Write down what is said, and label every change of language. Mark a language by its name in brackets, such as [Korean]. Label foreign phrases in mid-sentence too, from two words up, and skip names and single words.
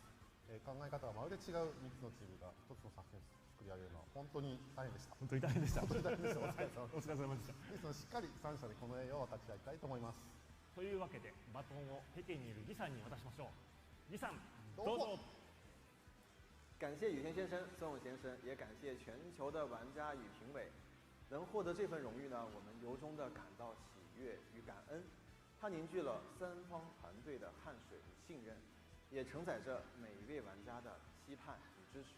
[Japanese] 考え方がまるで違う3つのチームが1つの作品を作り上げるのは本当に大変でした。本当に大変でした。本当に大変でした。お疲れ様お疲れ様でした。ですのでしっかり3社でこの栄誉を分かち合いたいと思います。というわけでバトンを北京にいるギさんに渡しましょう。ギさんどうぞ。 [Chinese] 感谢雨天先生、孙勇先生，也感谢全球的玩家与评委。能获得这份荣誉呢，我们由衷的感到喜悦与感恩。它凝聚了三方团队的汗水与信任，也承载着每一位玩家的期盼与支持。